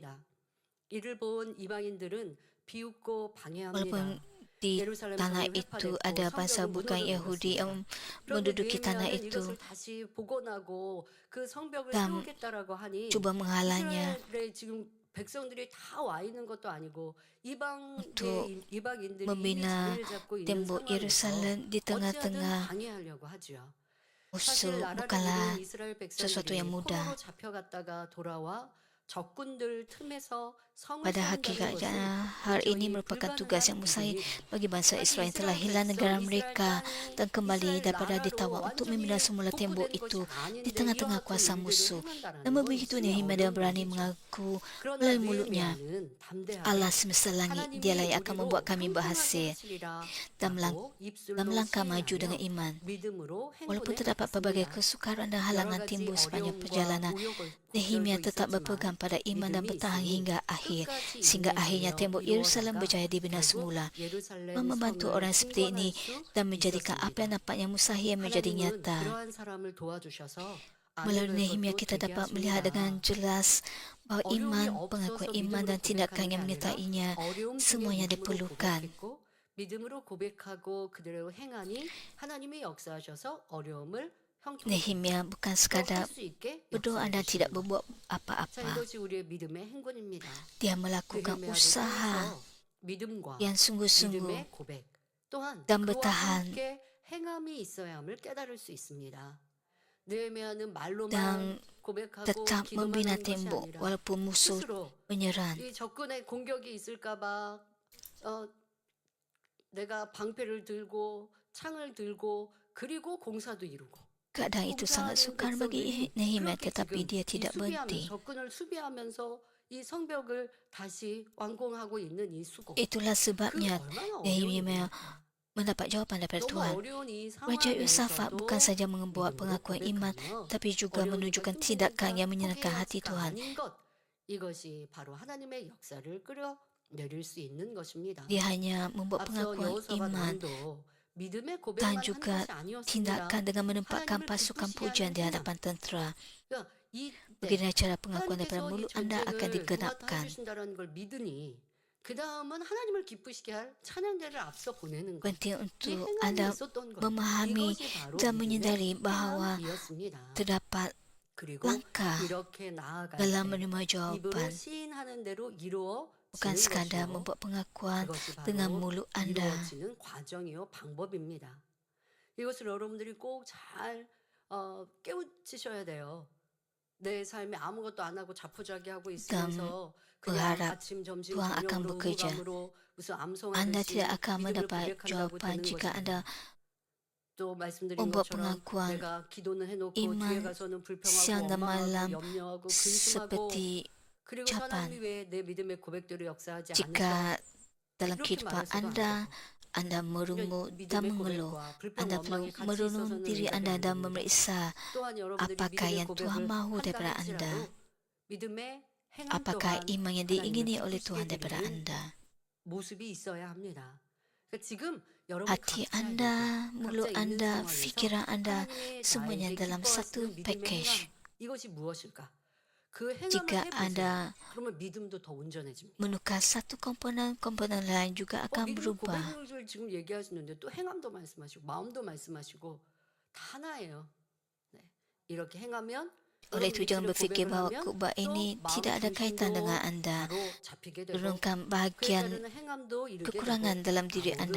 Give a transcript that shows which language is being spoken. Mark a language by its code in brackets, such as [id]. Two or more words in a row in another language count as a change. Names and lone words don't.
[ko] 이를 본 이방인들은 비웃고 방해합니다. [ms] Walaupun di [ko] 예루살렘 [ms] tanah [ko] 성이 [ms] itu [ko] 회파됐고 [ms] ada bangsa [ko] 성벽은 [ms] bukan [ko] 무너져 [ms] Yahudi [ko] 버렸습니다. [ms] yang [ko] 그런데 [ms] menduduki tanah [ko] 느헤미야는 [ms] itu [ko] 이것을 다시 복원하고 그 성벽을 [ms] dan [ko] 세우겠다라고 하니 [ms] cuba menghalangnya. [ko] 이스라엘의 지금 백성들이 다 와 있는 것도 아니고 [ms] Untuk [ko] 이방인들이 이미 [ms] membina [ko] 자리를 잡고 있는 [ms] tembok [ko] 상황에서 [ms] Yerusalem di [ko] 어찌하든 [ms] tengah-tengah [ko] 방해하려고 하지요. [ms] musuh [ko] 사실 나라를 [ms] bukanlah [ko] 잃은 이스라엘 [ms] sesuatu yang [ko] 백성들이 [ms] mudah. [ko] 포로로 잡혀갔다가 돌아와 적군들 틈에서 성을 [ms] Pada [ko] 쌓는다는 [ms] hakikatnya, [ko] 것은 [ms] hal ini [ko] 도저히 [ms] merupakan tugas yang mustahil [ko] 불가능한 [ms] bagi bangsa [ko] 일입니다. [ms] Israel yang telah [ko] 마치 [ms] hilang negara [ko] 이스라엘 [ms] mereka [ko] 땅이 [ms] dan kembali [ko] 이스라엘 [ms] daripada [ko] 나라로 [ms] ditawan untuk [ko] 완전히 [ms] membina semula tembok [ko] 복구된 [ms] itu [ko] 것이 아닌데 [ms] di [ko] 이와 [ms] tengah-tengah [ko] 같은 [ms] kuasa [ko] 일들을 [ms] musuh. [ko] 행한다라는 [ms] Namun [ko] 건 [ms] begitu [ko] 심히 [ms] Nehemia dan [ko] 어려운 [ms] berani [ko] 일이죠. [ms] mengaku [ko] 그러나 [ms] melalui mulutnya, [ko] 느헤미야는 담대하게 [ms] Allah semesta langit, [ko] 하나님이 [ms] dialah yang akan [ko] 우리로 [ms] membuat kami [ko] 형통하게 [ms] berhasil [ko] 하시리라 [ms] dan [ko] 라고 [ms] dalam [ko] 입술로 [ms] langkah maju dengan [ko] 시인하며 [ms] iman. [ko] 믿음으로 [ms] Walaupun [ko] 행군에 [ms] terdapat pelbagai [ko] 나갔습니다. [ms] kesukaran dan [ko] 여러 [ms] halangan [ko] 가지 [ms] timbul sepanjang [ko] 어려움과 [ms] perjalanan, [ko] 우여곡절도 [ms] Nehemia tetap [ko] 있었지만 [ms] berpegang pada iman dan [ko] 믿음이 [ms] bertahan [ko] 있으니 [ms] hingga akhir, [ko] 끝까지 [ms] sehingga akhirnya [ko] 인내하며 [ms] tembok Yerusalem [ko] 이루어다가 [ms] berjaya dibina [ko] 결국 [ms] semula. [ko] 예루살렘 [ms] Membantu [ko] 성을 [ms] orang seperti ini [ko] 흥건할 수 [ms] dan menjadikan apa [ko] 있었습니다. [ms] yang nampaknya mustahil menjadi [ko] 하나님은 [ms] nyata. [ko] 그러한 사람을 도와주셔서 [ms] Melalui [ko] 아내를 [ms] Nehemia [ko] 것도 [ms] kita [ko] 되게 [ms] dapat melihat dengan [ko] 하십니다. [ms] jelas bahawa [ko] 어려움이 [ms] iman, [ko] 없어서 [ms] pengakuan iman [ko] 믿음으로 [ms] dan tindakan [ko] 고백하는 게 [ms] yang [ko] 아니라 [ms] menyertainya [ko] 어려움 중에 [ms] semuanya [ko] 믿음으로 [ms] diperlukan. [ko] 고백했고 믿음으로 고백하고 그대로 행하니 하나님이 역사하셔서 어려움을 형통케 [ms] Nehemia bukan [ko] 또 [ms] sekadar [ko] 할 수 있게 [ms] berdoa dan [ko] 역사해 [ms] tidak [ko] 주시는 것. [ms] berbuat [ko] 자, [ms] apa-apa. [ko] 이것이 우리의 믿음의 행군입니다. [ms] Dia melakukan [ko] 느헤미야를 [ms] usaha [ko] 통해서 믿음과 [ms] yang sungguh-sungguh [ko] 믿음의 고백 또한 [ms] dan [ko] 그와 [ms] bertahan [ko] 함께 행함이 있어야 함을 깨달을 수 있습니다. 느헤미야는 말로만 [ms] dan [ko] 고백하고 [ms] tetap [ko] 기도만 [ms] membina [ko] 하는 것이 [ms] tembok [ko] 아니라 [ms] walaupun musuh [ko] 스스로 [ms] menyerang. [ko] 이 적군의 공격이 있을까봐 내가 방패를 들고 창을 들고 그리고 공사도 이루고 [ms] Keadaan itu sangat sukar bagi Nehemia, [ko] 그렇게 [ms] tetapi [ko] 지금 [ms] dia [ko] 이 [ms] tidak berhenti. [ko] 적군을 수비하면서 이 성벽을 다시 완공하고 있는 이 수고 [ms] Itulah [ko] 그 [ms] sebabnya [ko] 얼마나 어려운 [ms] Nehemia [ko] 일입니까? [ms] mendapat jawapan daripada [ko] 너무 [ms] Tuhan. [ko] 어려운 이 [ms] Raja Yosafat [ko] 상황에서도 [ms] bukan saja membuat [ko] 믿음으로 [ms] pengakuan iman, [ko] 고백하며 [ms] tapi juga [ko] 어려우니까 [ms] menunjukkan [ko] 힘드니까 [ms] tindakan yang menyenangkan hati [ko] 포기가 [ms] Tuhan. [ko] 아닌 것 이것이 바로 하나님의 역사를 끌어내릴 수 있는 것입니다. [ms] Dia hanya membuat [ko] 앞서 [ms] pengakuan [ko] 여호사밧 [ms] iman [ko] 왕도 믿음의 [ms] dan [ko] 고백만 하는 [ms] juga [ko] 것이 아니었습니다. [ms] tindakan dengan menempatkan [ko] 하나님을 [ms] pasukan [ko] 기쁘시게 [ms] pujian [ko] 하는 [ms] di [ko] 행함. [ms] hadapan tentera. [ko] 그러니까 이때 [ms] Beginilah cara pengakuan daripada [ko] 하나님께서 이 [ms] mulut anda akan [ko] 전쟁을 도맡아 [ms] digenapkan. [ko] 해주신다는 걸 믿으니 그 다음은 하나님을 기쁘시게 할 찬양대를 앞서 보내는 것. [ms] Penting [ko] 이 [ms] untuk [ko] 행함이 [ms] anda [ko] 있었던 것. [ms] memahami [ko] 이것이 바로 [ms] dan [ko] 믿음의 [ms] menyadari bahawa [ko] 행함이었습니다. [ms] terdapat [ko] 그리고 [ms] langkah [ko] 이렇게 나아갈 [ms] dalam [ko] 때 [ms] menerima [ko] 입으로 [ms] jawapan. [ko] 시인하는 대로 이루어지는 [ms] Bukan sekadar [ko] 것이요. [ms] membuat pengakuan [ko] 그것이 [ms] dengan [ko] 바로 [ms] mulut anda. [ko] 이루어지는 과정이요 방법입니다. 이것을 여러분들이 꼭 잘 깨우치셔야 돼요. 내 삶에 아무것도 안 하고 자포자기하고 있으면서 그냥 [ms] berharap [ko] 아침, 점심, [ms] Tuhan akan [ko] 저녁으로 [ms] bekerja. [ko] 의무감으로 무슨 [ms] Anda [ko] 암송하듯이 [ms] tidak akan [ko] 믿음을 [ms] mendapat [ko] 고백한다고 [ms] jawapan [ko] 되는 [ms] jika [ko] 것이 [ms] anda [ko] 아니라 또 말씀드린 [ms] membuat [ko] 것처럼 [ms] pengakuan [ko] 내가 기도는 해놓고 [ms] iman [ko] 뒤에 가서는 [ms] siang [ko] 불평하고 [ms] dan [ko] 원망하고 [ms] malam [ko] 염려하고 근심하고 [ms] seperti [ko] 그리고 [ms] ucapan. [ko] 하나님이 왜 내 믿음의 고백대로 역사하지 않을까 [ms] Jika dalam [ko] 이렇게 [ms] kehidupan [ko] 말할 수도 안 [ms] anda, [ko] 되고 [ms] anda merungut dan [ko] 믿음의 [ms] mengeluh. [ko] 고백과 불평 [ms] Anda perlu [ko] 원망이 같이 [ms] merenung [ko] 있어서는 [ms] diri [ko] 응답이 [ms] anda [ko] 안 [ms] dan [ko] 됩니다. [ms] memeriksa [ko] 또한 여러분들이 [ms] apakah [ko] 믿음의 [ms] yang Tuhan [ko] 고백을 [ms] mahu [ko] 한다 [ms] daripada anda. [ko] 할지라도 믿음의 행함 [ms] Apakah [ko] 또한 [ms] iman yang [ko] 하나님을 [ms] diingini oleh [ko] 기쁘시게 [ms] Tuhan daripada [ko] 드리는 [ms] anda. [ko] 모습이 있어야 합니다. 그러니까 지금 여러분 [ms] Hati [ko] 각자에게 [ms] anda, mulut [ko] 각자 있는 [ms] anda, [ko] 상황에서 [ms] fikiran anda, [ko] 하나님의 [ms] semuanya [ko] 나에게 [ms] dalam satu [ko] 기뻐하시는 믿음의 [ms] package. [ko] 행함 이것이 무엇일까? 그 행함을 [ms] Jika [ko] 해보세요. [ms] anda [ko] 그러면 믿음도 더 온전해집니다. [ms] menukar satu komponen lain juga akan [ko] 믿음 [ms] berubah. [ko] 고백을 지금 얘기하시는데 또 행함도 말씀하시고 마음도 말씀하시고 다 하나예요. 네. 이렇게 행하면 [ms] Oleh itu jangan berfikir bahawa khutbah ini tidak ada kaitan dengan anda. Renungkan bahagian kekurangan dalam diri anda.